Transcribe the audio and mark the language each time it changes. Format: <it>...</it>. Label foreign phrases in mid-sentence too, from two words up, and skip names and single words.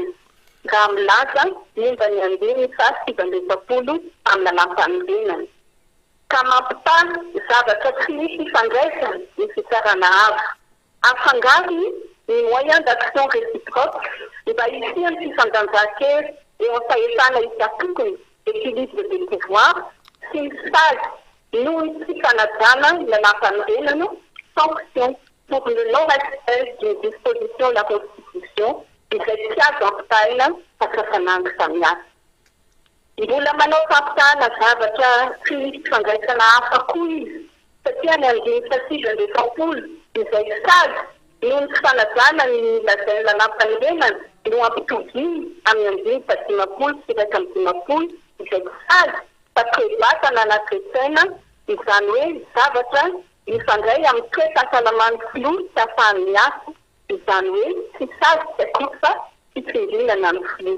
<mg>Raha milaza momba ny andiny 770 amin'ny lalam-panorenana. Ka mampitaha zavatra tsy misy fandraisana ny fitsarana avo. Afangary ny</mg> <fr>moyen d'action réciproque</fr> <mg>mba hisiany fifandanjan-kely eo amin'ny fahefana isatokony</mg> <fr>équilibre des pouvoirs</fr> <mg>sy ny sady noho ny tsy fanajana ny lalam-panorenana</mg> <fr>sanction pour le non-respect d'une disposition de la Constitution</fr> <mg>izay tsy azo ampitahina fahasafanandro samihafa. Mbola manao fampitahana zavatra tsy misy fifandraisana hafa koa izy satria ny andiny 670 izay sady noho ny fanajana ny lazainy lalam-panorenana no ampitoviany amin'ny andiny 50 sy 150 izay sady fatroebatana anatretsaina izany hoe zavatra mifandray amin'ny toe-pahasalamany filoha sy ahafahany miasa izany hoe tsy sady tsy akory fa fitsindrinana ny filoha.</mg>